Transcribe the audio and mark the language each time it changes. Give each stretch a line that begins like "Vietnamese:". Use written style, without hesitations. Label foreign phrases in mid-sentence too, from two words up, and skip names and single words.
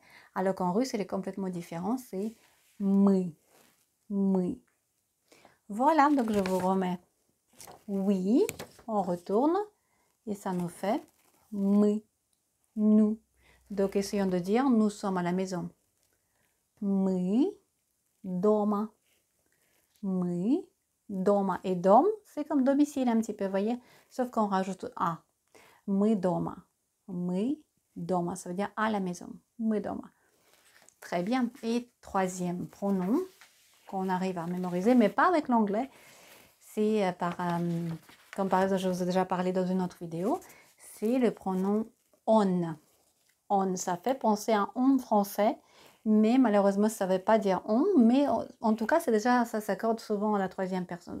French: Alors qu'en russe, il est complètement différent, c'est мы.
Russian: Мы.
French: Voilà, donc je vous remets oui, on retourne et ça nous fait мы, nous. Donc essayons de dire nous sommes à la maison.
Russian: Мы дома. Мы дома.
French: Et dom, c'est comme domicile un petit peu, vous voyez, sauf qu'on rajoute A.
Russian: Мы дома. Мы дома,
French: ça veut dire à la maison.
Russian: Мы дома.
French: Très bien. Et troisième pronom qu'on arrive à mémoriser, mais pas avec l'anglais. C'est comme par exemple, je vous ai déjà parlé dans une autre vidéo, c'est le pronom on. On, ça fait penser à on français, mais malheureusement, ça ne veut pas dire on, mais en tout cas, ça s'accorde souvent à la troisième personne.